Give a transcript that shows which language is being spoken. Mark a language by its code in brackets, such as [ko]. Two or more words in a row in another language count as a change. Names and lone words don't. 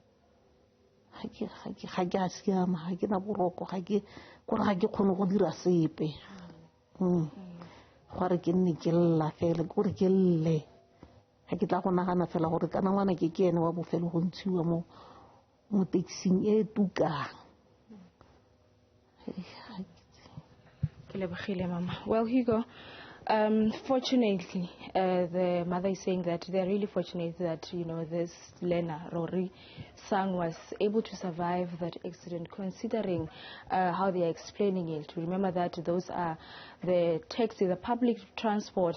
[tn] ga ke a siama ga ke na boroko ga ke kgone go dira sepe gore ke nne ke lla fela gore ke lle ga ke tla go nagana fela gore kana ngwana ke ene wa bofelo go ntshiwa mo taxing e tukang. Ke lebogile mama. [en] Well, Hugo, fortunately, the mother is saying that they're really fortunate that, this learner, Rory Sang, was able to survive that accident, considering how they are explaining it. Remember that those are the taxi, the public transport.